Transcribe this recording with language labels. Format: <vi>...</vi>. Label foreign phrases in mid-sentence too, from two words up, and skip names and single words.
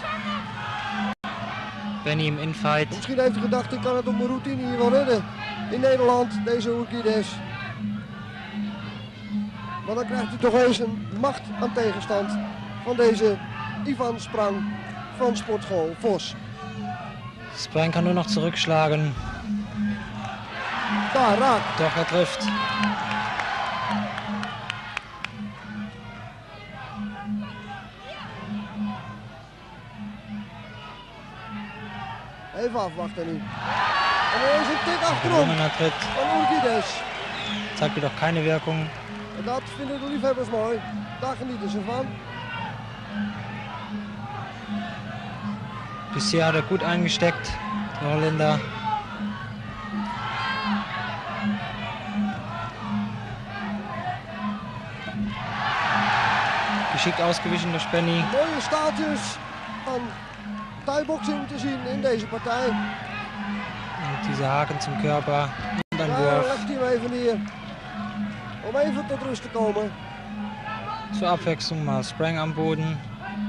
<de>Benny im Infight.</de> <nl>Misschien heeft hij gedacht, ik kan het op mijn routine hier wel redden. In Nederland, deze Urkidesa. Maar dan krijgt hij toch eens een macht aan tegenstand van deze Ivan Sprang van Sportschool Vos.</nl> <de>Sprang kann nur noch zurückschlagen.</de> <nl>Daar, raak.</nl> <de>Doch, er trifft.</de> <nl>Even afwachten nu. En er is een tik achterom</nl> <de>Gelungener Tritt.</de> <nl>van Urkidesa.</nl> <de>Zeigt jedoch keine Wirkung.</de> <nl>En dat vinden de liefhebbers mooi. Daar genieten ze van.</nl> <de>Bisher hat er gut eingesteckt, der Holländer. Geschickt ausgewichen durch Benny.</de> <nl>Mooie staaltjes van Thai-boxing te zien in deze partij.</nl> <de>Und diese Haken zum Körper. Und ein</de> <nl>Daar</nl> <de>Wurf.</de> <nl>legt hij hem even neer. Om even tot rust te komen.</nl> <de>Zur Abwechslung mal Sprang am Boden.</de>